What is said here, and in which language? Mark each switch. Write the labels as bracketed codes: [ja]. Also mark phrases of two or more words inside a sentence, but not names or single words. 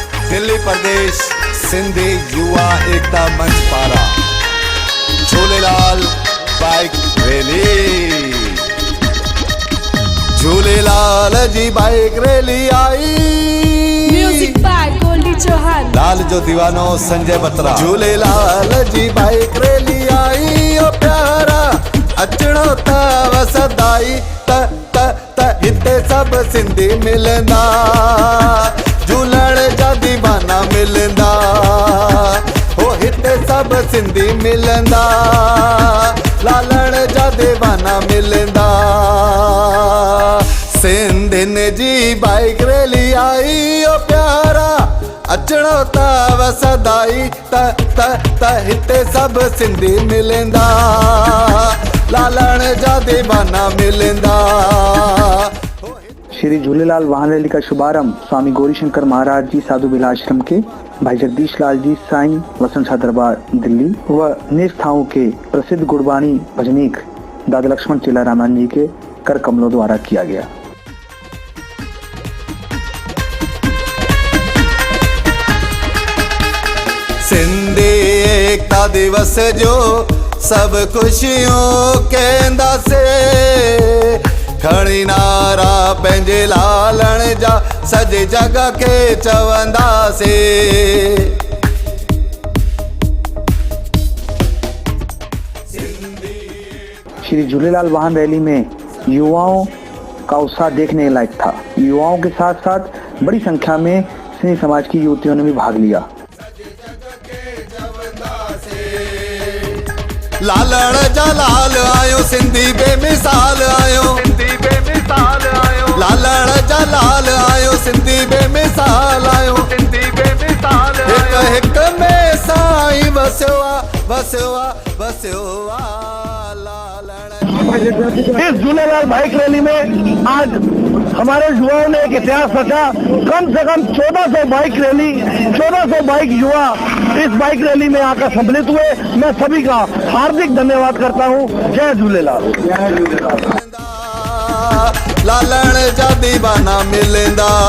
[hi] दिल्ली प्रदेश सिंधी युवा एकता मंच पारा झूलेलाल बाइक रैली। [sd] झूलेलाल जी बाइक रैली आई। [en] music by Goldi Chauhan. [sd] लाल जो दीवानो संजय बत्रा। झूलेलाल जी बाइक रैली आई ओ प्यारा अचणो त वसदाई त त त हिते सब सिंधी मिलंदा। झूलण जा दीवाना मिलंदा हो हिते सब सिंधी मिलंदा। लालण जा दीवाना मिलंदा। सिंधियुनि जी बाइक रैली आई ओ प्यारा अचणो त वसदाई त त त हिते सब सिंधी मिलंदा। लालण जा दीवाना मिलंदा। [hi] श्री झूलेलाल वाहन रैली का शुभारंभ स्वामी गौरीशंकर महाराज जी साधु बिलाश्रम के भाई जगदीश लाल जी साईं वसंत शाह दरबार दिल्ली व निष्ठाओं के प्रसिद्ध गुरबाणी भजनीक दादा लक्ष्मण चेला रामान जी के कर कमलों द्वारा किया गया। [sd] सिंधी एकता दिवस जो सब खुशियों के अंदासे खणी नारा पंहिंजे लालण जा सॼे जग खे चवंदासे। [hi] श्री झूलेलाल वाहन रैली में युवाओं का उत्साह देखने लायक था। युवाओं के साथ साथ बड़ी संख्या में सिंधी समाज की युवतियों ने भी भाग लिया। [sd] लालण जा लाल आयो सिंधी बेमिसाल आयो। सिंधी बेमिसाल आयो। लालण जा लाल आयो सिंधी बेमिसाल आयो। सिंधी बेमिसाल आयो। हिक में साईं वसियो वसियो [hi] इस झूलेलाल बाइक रैली में आज हमारे युवाओं ने एक इतिहास रचा। कम से कम 1400 बाइक रैली 1400 बाइक युवा इस बाइक रैली में आकर सम्मिलित हुए। मैं सभी का हार्दिक धन्यवाद करता हूँ। जय झूलेलाल। [sd] लालण जा दीवाना मिलंदा।